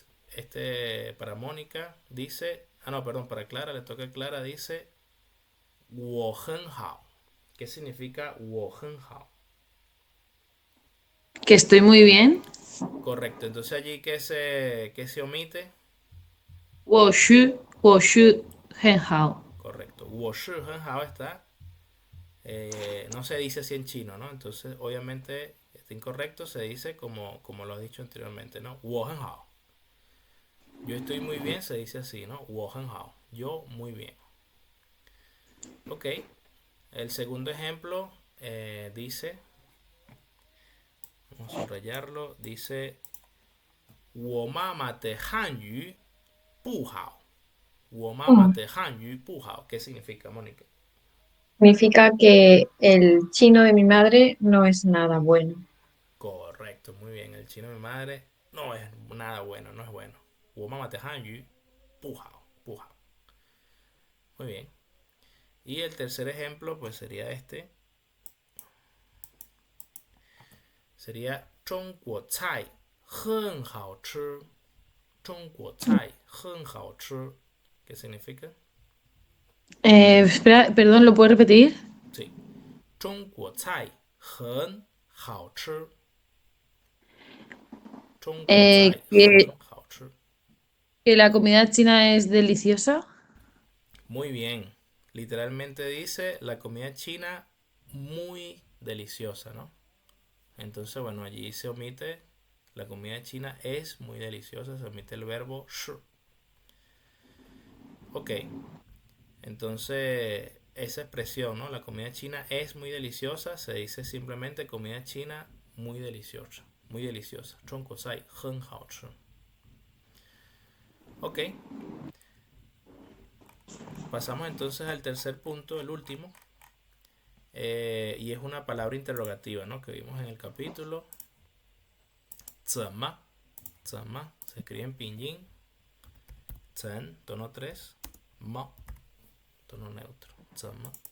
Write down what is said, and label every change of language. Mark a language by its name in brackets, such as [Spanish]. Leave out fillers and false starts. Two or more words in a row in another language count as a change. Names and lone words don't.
[Spanish] Este para Mónica dice, no, perdón, para Clara, le toca a Clara, dice [Chinese] 我很好. [Spanish] ¿Qué significa [Chinese] 我很好? [Spanish] Que estoy muy bien. Correcto, entonces allí que se omite. [Chinese] 我是很好. [Spanish] Correcto, [Chinese] 我是很好 [Spanish] está. No se dice así en chino, ¿no? Entonces, obviamente, está incorrecto, se dice como lo has dicho anteriormente, ¿no? [Chinese] 我很好. [Spanish] Yo estoy muy bien, se dice así, ¿no? [Chinese] 我很好. [Spanish] Yo muy bien. Ok, el segundo ejemplo dice, vamos a subrayarlo, dice [Chinese] 我妈妈的汉语不好. 我妈妈 mm. 的汉语不好. [Spanish] ¿Qué significa, Mónica? Significa que el chino de mi madre no es nada bueno. Correcto, muy bien. El chino de mi madre no es nada bueno, no es bueno. [Chinese] 我妈妈的汉语不好, 不好. [Spanish] Muy bien. Y el tercer ejemplo, pues sería este. Sería [Chinese] 中国菜很好吃. 中国菜很好吃. [Spanish] ¿Qué significa? Espera, perdón, ¿lo puedes repetir? Sí. [Chinese] 中国菜很好吃. 中国菜 [Spanish] Que, [Chinese] 很好吃. [Spanish] que la comida china es deliciosa. Muy bien. Literalmente dice la comida china muy deliciosa, ¿no? Entonces, bueno, allí se omite la comida china es muy deliciosa, se omite el verbo shi. Ok, entonces esa expresión, ¿no? La comida china es muy deliciosa, se dice simplemente comida china muy deliciosa, muy deliciosa. [Chinese] 中国菜很好吃. [Spanish] Ok, pasamos entonces al tercer punto, el último, y es una palabra interrogativa, ¿no? Que vimos en el capítulo. Zama, zama, se escribe en pinyin. Zen, tono 3. Mo, tono neutro. Zama.